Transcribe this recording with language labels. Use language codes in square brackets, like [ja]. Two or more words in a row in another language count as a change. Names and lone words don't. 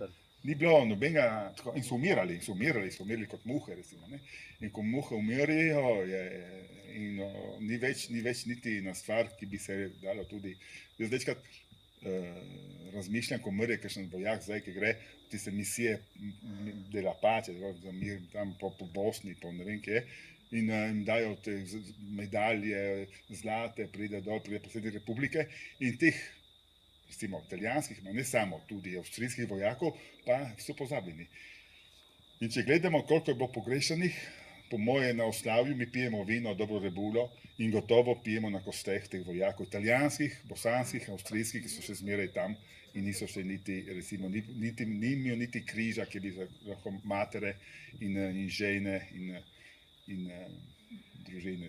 [sl] Ni bilo nobenega, in so umirali kot muhe, recimo. Ne? In ko muhe umirijo, ni več niti na stvar, ki bi se dalo tudi. Jaz večkrat razmišljam, ko mrje kakšen vojak zdaj, ki gre v tiste misije [it] de la Pace, [sl] za mir tam po Bosni, po ne vem kje, in jim dajo te medalje zlate, pride predsednik republike in teh recimo italijanskih, ne samo, tudi avstrijskih vojakov, pa so pozabljeni. In če gledamo, koliko je bilo pogrešanih, po moje na oslavju mi pijemo vino, dobro rebulo in gotovo pijemo na kosteh teh vojakov, italijanskih, bosanskih, avstrijskih, ki so še zmeraj tam in niso še niti, recimo, nimajo niti križa, ki bi lahko matere in žene in družine.